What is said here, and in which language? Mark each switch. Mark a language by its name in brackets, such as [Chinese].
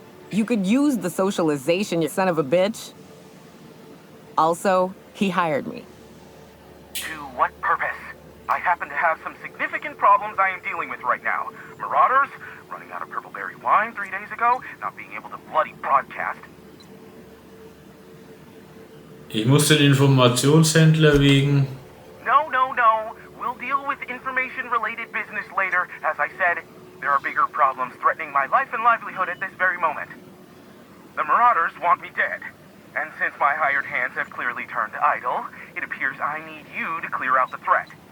[English] You could use the socialization, you son of a bitch. Also, he hired me. To what purpose? I happen to have some significant problems I am dealing with right now. Marauders, running out of purple berry wine 3 days ago, not being able to bloody broadcast. [German] Ich muss den Informationshändler wegen... [English] No. We'll deal with information-related business later. As I said, there are bigger problems threatening my life and livelihood at this very moment. The Marauders want me dead. And since my hired hands have clearly turned idle, it appears I need you to clear out the threat.